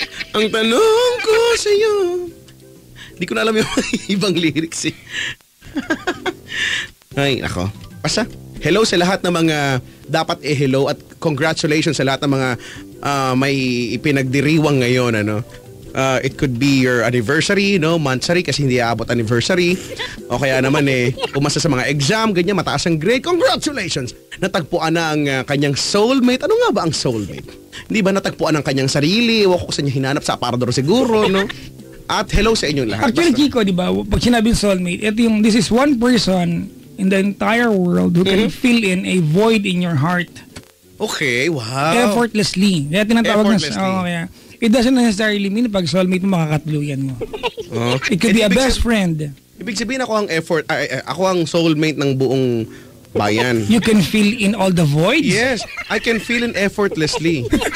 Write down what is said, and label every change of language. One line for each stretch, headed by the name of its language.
Filipino: Ang tanong ko sa'yo. Di ko na alam yung ibang lyrics eh. Ay, ako. Basta, hello sa lahat ng mga dapat hello at congratulations sa lahat ng mga may ipinagdiriwang ngayon, ano.
English: It could be your anniversary, no?
Filipino: Monthsary kasi hindi aabot anniversary. O kaya naman pumasa sa mga exam, ganyan, mataas ang grade. Congratulations! Natagpuan na ang kanyang soulmate. Ano nga ba ang soulmate? Hindi ba natagpuan ang kanyang sarili? Ewan ko kung saan niya hinanap, sa aparador siguro, no? At hello sa inyong lahat.
English: Actually,
Filipino: Basta.
English: Chico,
Filipino: di ba, pag sinabing soulmate, ito yung,
English: this is one person in the entire world who can fill in a void in your heart. Okay, wow. Effortlessly.
Filipino: Kaya tinatawag
English: Effortlessly.
Filipino: kaya.
English: It doesn't necessarily mean
Filipino: pag soulmate mo makakatuluyan mo. Oh.
English: It could be a best friend.
Filipino: Ibig sabihin ako ang ako ang soulmate ng buong bayan.
English: You can fill in all the voids. Yes, I can feel it effortlessly.